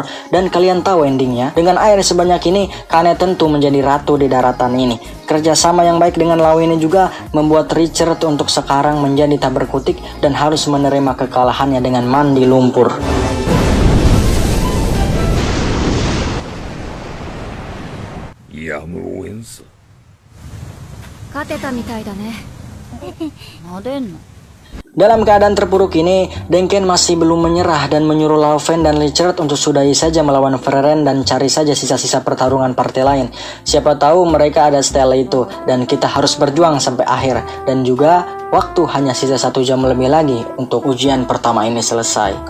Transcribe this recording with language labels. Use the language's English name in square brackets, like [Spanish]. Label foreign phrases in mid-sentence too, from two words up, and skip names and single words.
[Indonesian] Dan kalian tahu endingnya, dengan air sebanyak ini, Kane tentu menjadi ratu di daratan ini. Kerjasama yang baik dengan Lau ini juga membuat Richard untuk sekarang menjadi tak berkutik dan harus menerima kekalahannya dengan mandi lumpur. Yamuensa. [Japanese] 勝てたみたいだね。撫でんの？ [Indonesian] Dalam keadaan terpuruk ini, Denken masih belum menyerah dan menyuruh Laufen dan Richard untuk sudahi saja melawan Ferreren dan cari saja sisa-sisa pertarungan partai lain. Siapa tahu mereka ada stella itu dan kita harus berjuang sampai akhir. Dan juga waktu hanya sisa 1 jam lebih lagi untuk ujian pertama ini selesai.